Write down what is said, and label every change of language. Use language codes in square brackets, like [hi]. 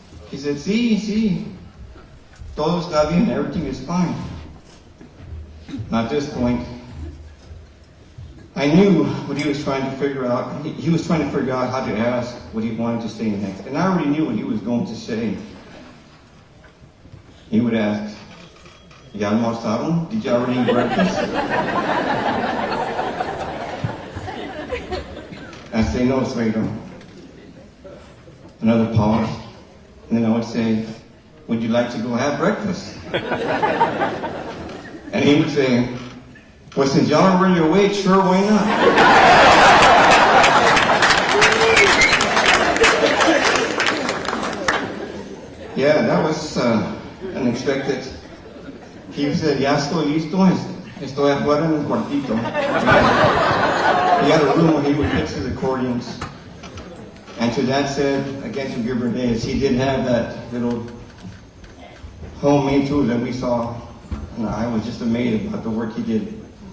[en] He said, [es] sí, todo está bien, [en] everything is fine. At this point, I knew what he was trying to figure out. He was trying to figure out how to ask what he wanted to say next. And I already knew what he was going to say. he would ask, [es] ¿Ya almorzaron? [en] Did you already eat breakfast? I say, no, suegro. Another pause. And then I would say, would you like to go have breakfast? And he would say, well, since y'all are really awake, sure, why not? Yeah, that was unexpected. He said, [es] ya estoy listo, estoy afuera en el cuartito. [en] He had a room where he would fix his accordions. And to that said, again to Gilbert Days, he did have that little homemade tool that we saw. And I was just amazed about the work he did.